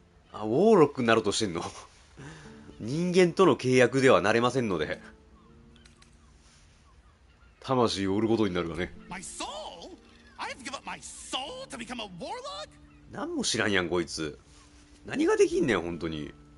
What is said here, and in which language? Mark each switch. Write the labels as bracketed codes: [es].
[ja] あ、ウォーロックになろうとしてんの？人間との契約ではなれませんので。魂を売ることになるわね。 [en] My soul? I've given up my soul to become a warlock? [ja] 何も知らんやんこいつ。何ができんねん本当に。